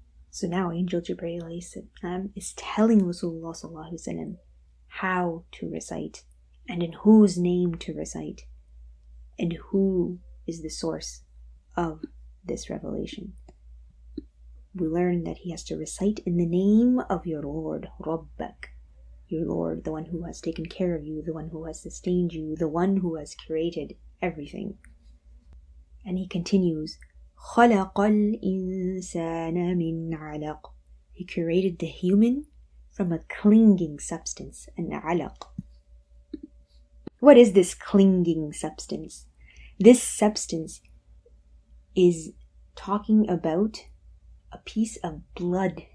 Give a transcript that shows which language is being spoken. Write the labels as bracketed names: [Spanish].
[English] So now Angel Jibreel is telling Rasulullah how to recite and in whose name to recite and who is the source of this revelation. We learn that he has to recite in the name of your Lord, Rabbak, your Lord, the one who has taken care of you, the one who has sustained you, the one who has created everything. And he continues, [Arabic] خَلَقَ الْإِنسَانَ مِنْ عَلَقٍ. [English] He created the human from a clinging substance, an alaq. What is this clinging substance? This substance is talking about a piece of blood